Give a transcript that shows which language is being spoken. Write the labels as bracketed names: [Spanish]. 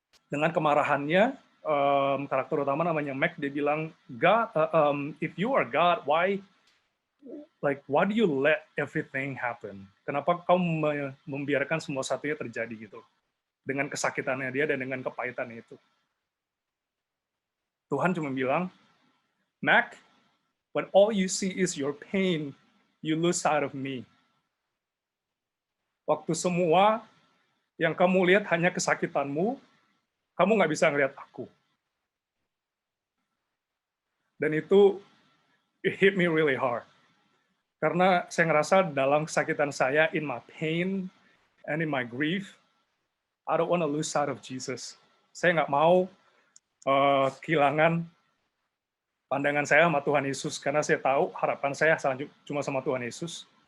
[Indonesian] Dengan kemarahannya, karakter utama namanya Mac, dia bilang, [English] God, if you are God, why do you let everything happen? [Indonesian] Kenapa kau membiarkan semua satunya terjadi gitu? Dengan kesakitannya dia dan dengan kepahitannya itu. Tuhan cuma bilang, [English] Mac, when all you see is your pain, you lose sight of me. [Indonesian] Waktu semua yang kamu lihat hanya kesakitanmu, kamu nggak bisa ngelihat aku. Dan itu, [English] it hit me really hard. [Indonesian] Karena saya ngerasa dalam kesakitan saya, [English] in my pain and in my grief, I don't want to lose sight of Jesus. [Indonesian] Saya nggak mau kehilangan pandangan saya sama Tuhan Yesus, karena saya tahu harapan saya cuma sama Tuhan Yesus.